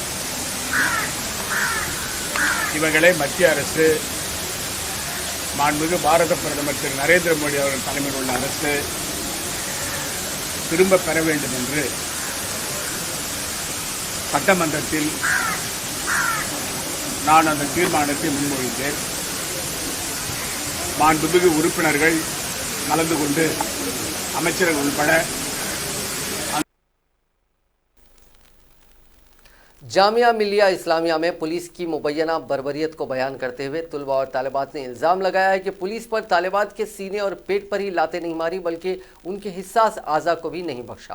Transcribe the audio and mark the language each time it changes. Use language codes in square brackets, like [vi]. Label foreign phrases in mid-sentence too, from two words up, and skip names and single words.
[ta] இவைகளை மத்திய அரசு மாண்புமிகு பாரத பிரதமர் திரு நரேந்திர மோடி அவர்கள் தலைமையில் உள்ள அரசு திரும்ப பெற வேண்டும் என்று சட்டமன்றத்தில் நான் அந்த தீர்மானத்தை முன்மொழிந்தேன். மாண்புமிகு உறுப்பினர்கள் கலந்து கொண்டு அமைச்சர்கள் உள்பட [ur] جامعہ ملیہ اسلامیہ میں پولیس کی مبینہ بربریت کو بیان کرتے ہوئے طلبہ اور طالبات نے الزام لگایا ہے کہ پولیس پر طالبات کے سینے اور پیٹ پر ہی لاتے نہیں ماری بلکہ ان کے حساس اعضا کو بھی نہیں بخشا.